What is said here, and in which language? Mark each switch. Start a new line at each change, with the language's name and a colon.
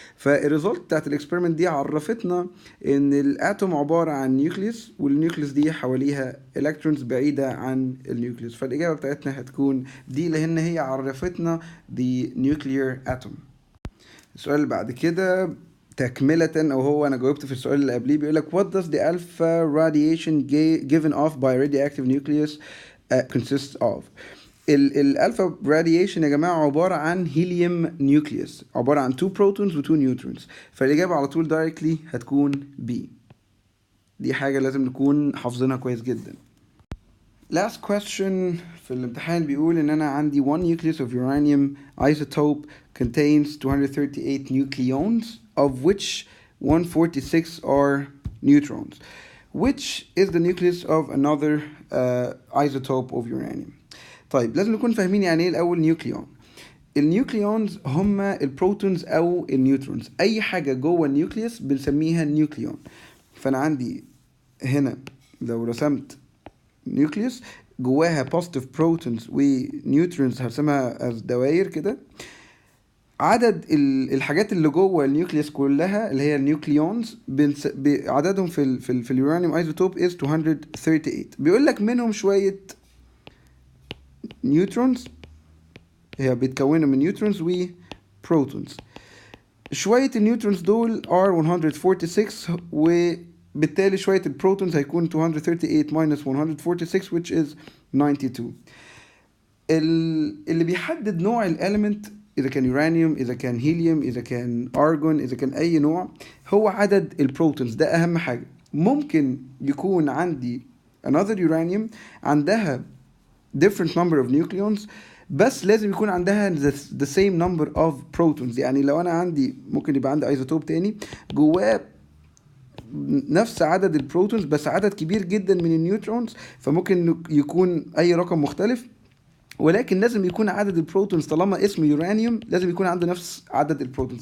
Arabic: فالريزلت بتاعت الاكسبيرمنت دي عرفتنا ان الاتوم عباره عن نيوكليوس، والنيوكليوس دي حواليها الكترونز بعيده عن النيوكليوس. فالاجابه بتاعتنا هتكون دي، لان هي عرفتنا
English: the nuclear atom.
Arabic: السؤال اللي بعد كده تكملة، او هو انا جاوبت في السؤال اللي قبليه. بيقول لك
English: what does the alpha radiation given off by radioactive nucleus consists of.
Arabic: الالفا راديشن يا جماعه عباره عن هيليوم نيوكليوس، عباره عن 2 بروتونز و 2 نيوترونز. فالاجابه على طول دايركتلي هتكون بي. دي حاجه لازم نكون حافظينها كويس جدا.
English: Last question
Arabic: في الامتحان بيقول ان انا عندي
English: one nucleus of uranium isotope contains 238 nucleons of which 146 are neutrons. Which is the nucleus of another isotope of uranium.
Arabic: طيب لازم نكون فاهمين يعني ايه الاول نيوكليون. النيوكليونز هم البروتونز او النيوترونز. اي حاجه جوه النيوكليوس بنسميها نيوكليون. فانا عندي هنا لو رسمت نيوكليوس جواها بوزيتيف بروتونز ونيوترونز هرسمها از دوائر كده. عدد الحاجات اللي جوه النيوكليوس كلها اللي هي النيوكليونز عددهم في اليورانيوم ايزوتوب is 238. بيقول لك منهم شويه نيوترونز، هي بيتكونوا من نيوترونز وبروتونز. شويه النيوترونز دول are 146 وبالتالي شويه البروتونز هيكون
English: 238 minus 146 which is 92.
Arabic: اللي بيحدد نوع الاليمنت اذا كان يورانيوم اذا كان هيليوم اذا كان ارجون اذا كان اي نوع هو عدد البروتونز. ده اهم حاجه. ممكن يكون عندي
English: another uranium
Arabic: عندها
English: different number of nucleons
Arabic: بس لازم يكون عندها
English: the same number of protons.
Arabic: يعني لو انا عندي ممكن يبقى عندي ايزوتوب تاني جواه نفس عدد البروتونز بس عدد كبير جدا من النيوترونز، فممكن يكون اي رقم مختلف، ولكن لازم يكون عدد البروتونز طالما اسمه يورانيوم لازم يكون عنده نفس عدد البروتونز.